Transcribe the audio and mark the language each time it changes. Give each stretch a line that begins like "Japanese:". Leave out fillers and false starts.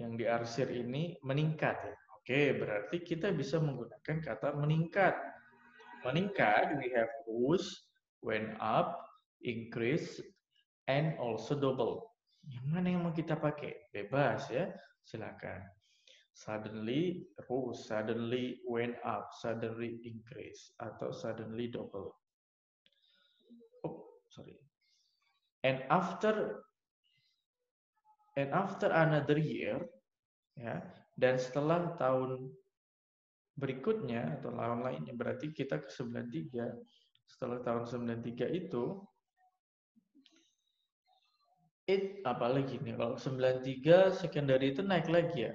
Indonesian: Yang diarsir ini meningkat ya. Oke, berarti kita bisa menggunakan kata meningkat. Meningkat,
English: we have rose, went up, increase, and also double.
Indonesian: Yang mana yang mau kita pakai? Bebas ya, silakan.
English: Suddenly rose, suddenly went up, suddenly increase, atau suddenly double. Oh, sorry. And after another year,
Indonesian: ya, dan setelah tahun berikutnya atau tahun lainnya, berarti kita ke 93. Setelah tahun 93 itu, apalagi nih, kalau 93 secondary itu naik lagi ya.